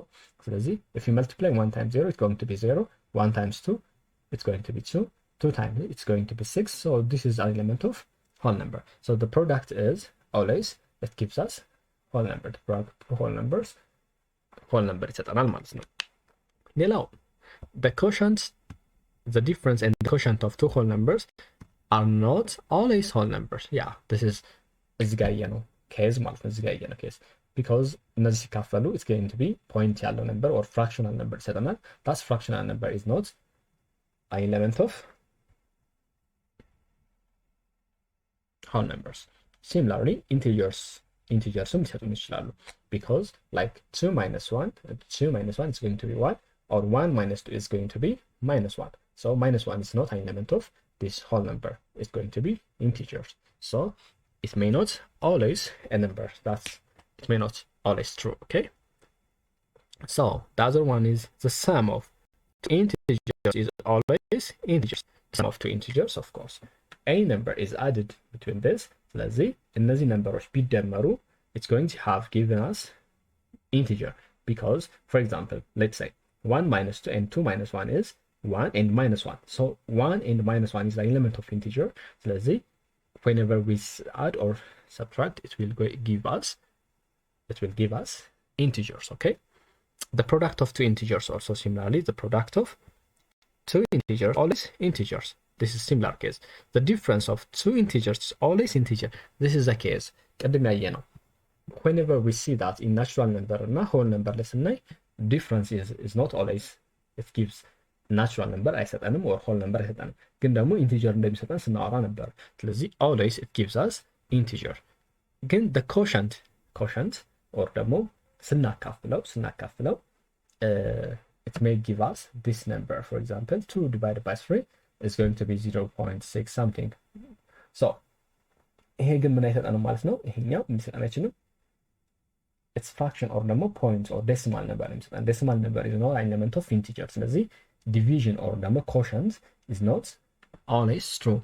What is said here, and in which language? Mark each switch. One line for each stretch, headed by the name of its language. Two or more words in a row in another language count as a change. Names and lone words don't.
English: So if you multiply 1 times 0, it's going to be 0. 1 times 2, it's going to be 2. 2 times it's going to be 6. So this is an element of whole number. So the product is always, it gives us whole number. The product of whole numbers, whole number
Amharic: ይሰጠናል ማለት ነው። ሌላው
English: the quotient, the difference and the quotient of two whole numbers are not always whole numbers. Yeah, this is
Amharic: እዚህ ጋር ያየነው ኬዝ ማለት ነው። እዚህ ጋር ያየነው ኬዝ
English: because
Amharic: እነዚህ ሲካፈሉ
English: it's going to be point ያለው number or fractional number ይሰጠናል። that fractional number is not an element of whole numbers. Similarly,
Amharic: integersም ሊሰጡን ይችላሉ,
English: because like 2 minus 1 is going to be 1, or 1 minus 2 is going to be minus 1. So minus 1 is not an element of this whole number. It's going to be integers. So it may not always a number. It may not always true, okay? So the other one is the sum of two integers is always integers. Sum of two integers, of course. A number is added between this.
Amharic: ስለዚህ እነዚህ ነምበሮች ቢደመሩ
English: it's going to have given us integer, because for example, let's say 1 minus 2 and 2 minus 1 is 1 and minus 1. So 1 and minus 1 is the element of integer. ስለዚህ whenever we add or subtract, it will give us integers, okay? The product of two integers also similarly, the product of two integers always integers. This is similar case. The difference of two integers is always integer. This is the case.
Amharic: ቅድም ያየ ነው.
English: Whenever we see that in natural number እና whole number
Amharic: ላይ ስናይ
English: difference is not always it gives natural number አይሰጠንም or whole number አይሰጠንም.
Amharic: ግን ደግሞ integer እንደሚሰጠን ስናወራ ነበር. ስለዚህ
English: always it gives us integer. ግን the quotient or
Amharic: ደግሞ ስናካፍለው
English: it may give us this number. For example, 2 divided by 3 is going to be 0.6 something.
Amharic: So ይሄ ግን ምን አይሰጠንም ማለት ነው? ይሄኛው የሚሰጠን አይችልም.
English: It's fraction or ደግሞ point or decimal number የሚሰጠን. Decimal number is not an element of integer. ስለዚህ division or ደግሞ quotient is not always true.